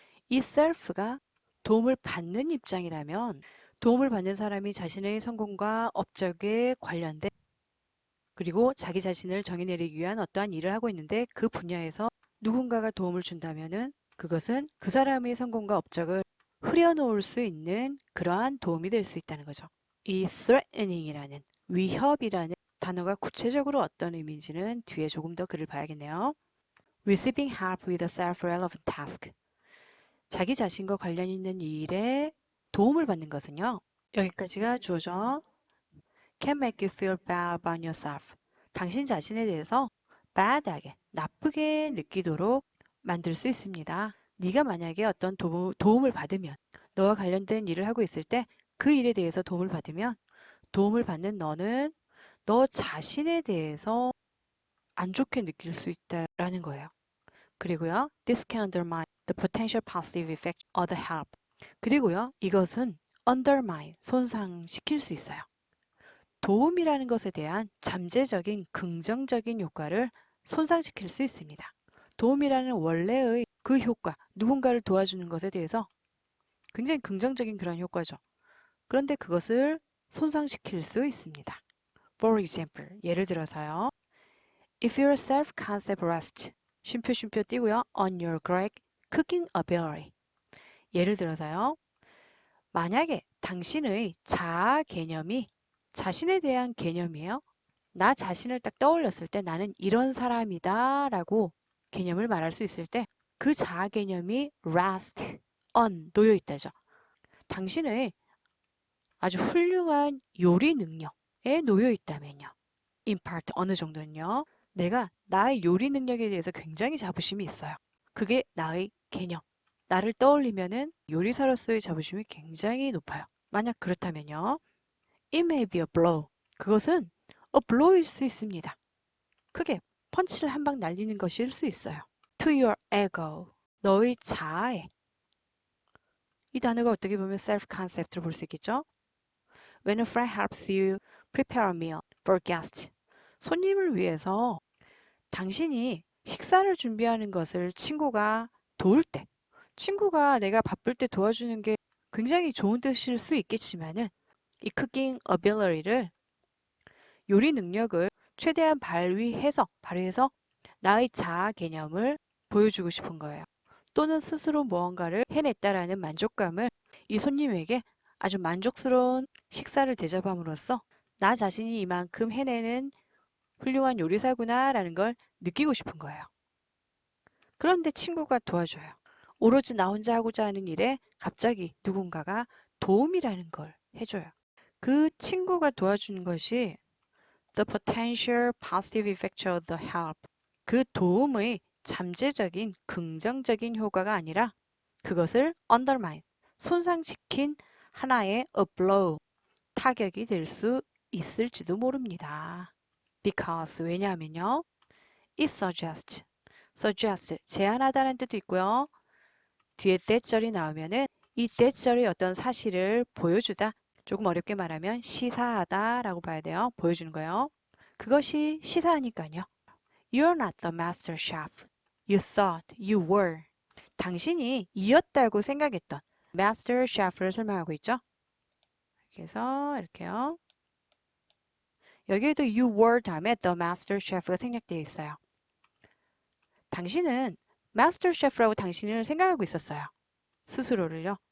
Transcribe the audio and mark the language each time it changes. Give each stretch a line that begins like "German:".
Korean: 이 self가 도움을 받는 입장이라면 도움을 받는 사람이 자신의 성공과 업적에 관련된 그리고 자기 자신을 정의 내리기 위한 어떠한 일을 하고 있는데 그 분야에서 누군가가 도움을 준다면은 그것은 그 사람의 성공과 업적을 흐려놓을 수 있는 그러한 도움이 될 수 있다는 거죠. 이 threatening이라는 위협이라는 단어가 구체적으로 어떤 의미인지는 뒤에 조금 더 글을 봐야겠네요.
English: Receiving help with a self-relevant task.
Korean: 자기 자신과 관련 있는 일에 도움을 받는 것은요. 여기까지가 주어져
English: can make you feel bad about yourself.
Korean: 당신 자신에 대해서 bad하게, 나쁘게 느끼도록 만들 수 있습니다. 네가 만약에 어떤 도움을 받으면 너와 관련된 일을 하고 있을 때 그 일에 대해서 도움을 받으면 도움을 받는 너는 너 자신에 대해서 안 좋게 느낄 수 있다라는 거예요. 그리고요,
English: this can undermine the potential positive effect of the help.
Korean: 그리고요, 이것은 undermine, 손상시킬 수 있어요. 도움이라는 것에 대한 잠재적인 긍정적인 효과를 손상시킬 수 있습니다. 도움이라는 원래의 그 효과, 누군가를 도와주는 것에 대해서 굉장히 긍정적인 그런 효과죠. 그런데 그것을 손상시킬 수 있습니다.
English: For example,
Korean: 예를 들어서요.
English: If your self-concept rests,
Korean: 쉼표 띄고요.
English: on your great cooking ability.
Korean: 예를 들어서요. 만약에 당신의 자아 개념이 자신에 대한 개념이에요. 나 자신을 딱 떠올렸을 때 나는 이런 사람이다 라고 개념을 말할 수 있을 때 그 자아 개념이
English: rest on
Korean: 놓여 있다죠. 당신의 아주 훌륭한 요리 능력에 놓여 있다면요.
English: in part
Korean: 어느 정도는요. 내가 나의 요리 능력에 대해서 굉장히 자부심이 있어요. 그게 나의 개념. 나를 떠올리면은 요리사로서의 자부심이 굉장히 높아요. 만약 그렇다면요.
English: It may be a blow.
Korean: 그것은
English: a blow
Korean: 일 수 있습니다. 크게 펀치를 한 방 날리는 것일 수 있어요.
English: To your ego.
Korean: 너의 자아에. 이 단어가 어떻게 보면 self-concept로 볼 수 있겠죠?
English: When a friend helps you prepare a meal for guests.
Korean: 손님을 위해서 당신이 식사를 준비하는 것을 친구가 도울 때, 친구가 내가 바쁠 때 도와주는 게 굉장히 좋은 뜻일 수 있겠지만은 이
English: cooking ability
Korean: 를 요리 능력을 최대한 발휘해서 나의 자아 개념을 보여주고 싶은 거예요. 또는 스스로 무언가를 해냈다라는 만족감을 이 손님에게 아주 만족스러운 식사를 대접함으로써 나 자신이 이만큼 해내는 훌륭한 요리사구나 라는 걸 느끼고 싶은 거예요. 그런데 친구가 도와줘요. 오로지 나 혼자 하고자 하는 일에 갑자기 누군가가 도움이라는 걸 해줘요. 그 친구가 도와주는 것이
English: the potential positive effect of the help.
Korean: 그 도움의 잠재적인 긍정적인 효과가 아니라 그것을 undermine, 손상시킨 하나의
English: a blow,
Korean: 타격이 될 수 있을지도 모릅니다.
English: Because,
Korean: 왜냐하면요.
English: It suggest,
Korean: 제안하다는 뜻도 있고요. 뒤에 that절이 나오면은 이 that절의 어떤 사실을 보여주다, 조금 어렵게 말하면 시사하다라고 봐야 돼요. 보여주는 거예요. 그것이 시사하니까요.
English: You're not the master chef. You thought you were.
Korean: 당신이 이었다고 생각했던 master chef를 설명하고 있죠. 그래서 이렇게요. 여기에도
English: you were
Korean: 다음에
English: the master chef
Korean: 가 생략되어 있어요. 당신은 마스터 셰프라고 당신을 생각하고 있었어요. 스스로를요.